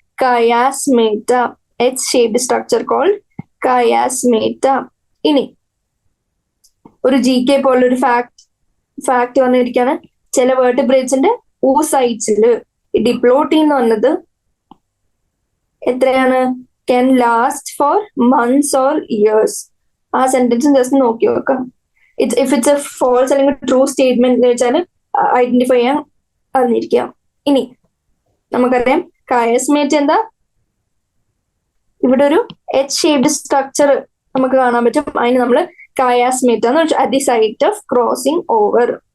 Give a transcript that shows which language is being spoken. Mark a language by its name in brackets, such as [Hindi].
[Malayalam] കയാസ്മേറ്റ. X shaped structure called കയാസ്മേറ്റ. ഇനി ഒരു GK പോലൊരു ഫാക്ട് വന്നിരിക്കാണ്. ചില വേർട്ടിബ്രേറ്റ്സിന്റെ ഊസൈറ്റ്സില് ഡിപ്ലോട്ടീൻ എന്ന് പറഞ്ഞത് എത്രയാണ്? [English] can last for months or years. [Malayalam] ആ സെന്റൻസ് ജസ്റ്റ് നോക്കി നോക്കാം. ഇഫ് ഇറ്റ്സ് എ ഫോൾസ് അല്ലെങ്കിൽ ട്രൂ സ്റ്റേറ്റ്മെന്റ് എന്ന് വെച്ചാൽ ഐഡന്റിഫൈ ചെയ്യാൻ അറിഞ്ഞിരിക്കാം. ഇനി നമുക്കറിയാം കയസ്മേറ്റ് എന്താ? ഇവിടെ ഒരു എച്ച് ഷേപ്ഡ് സ്ട്രക്ചർ നമുക്ക് കാണാൻ പറ്റും. അതിന് നമ്മൾ കയാസ്മേറ്റ എന്ന് വെച്ചാൽ at the site of crossing over.